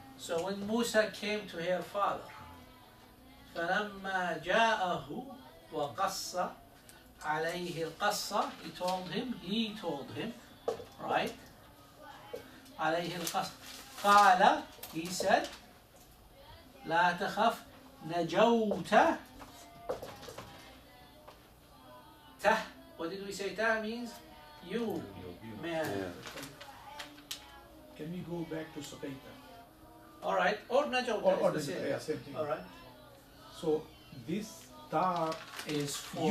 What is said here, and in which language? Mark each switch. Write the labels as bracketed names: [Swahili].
[English] So when Musa came to her father, [Arabic] فلما جاءه وقص عليه القصة, [English] he told him, right? [Arabic] عليه القصة. قال, [English] he said, [Arabic] لا تخف نجوت. [English] تح, what did we say tah means? You, man. Yeah. Can we go back to Sakaita? Alright, or najawta Or is the same. yeah, same thing. Alright, So this ta is for